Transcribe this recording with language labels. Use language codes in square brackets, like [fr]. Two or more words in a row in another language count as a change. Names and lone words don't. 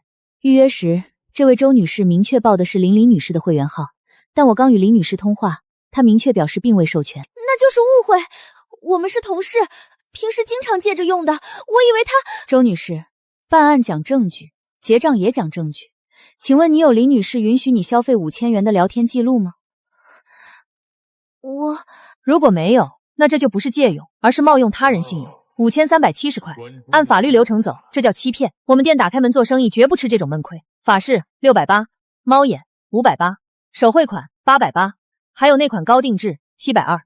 [zh] 預約時，這位周女士明確報的是林女士的會員號，但我剛與林女士通話，她明確表示並未授權。那就是誤會，我們是同事，平時經常借着用的，我以為她…… 周女士，辦案講證據，結賬也講證據，請問你有林女士允許你消費5000元的聊天記錄嗎？如果没有，那这就不是借用，而是冒用他人信用。5370塊，按法律流程走，这叫欺騙。我們店打開門做生意，絕不吃這種悶虧。法式680，貓眼580，手繪款880，還有那款高定制720。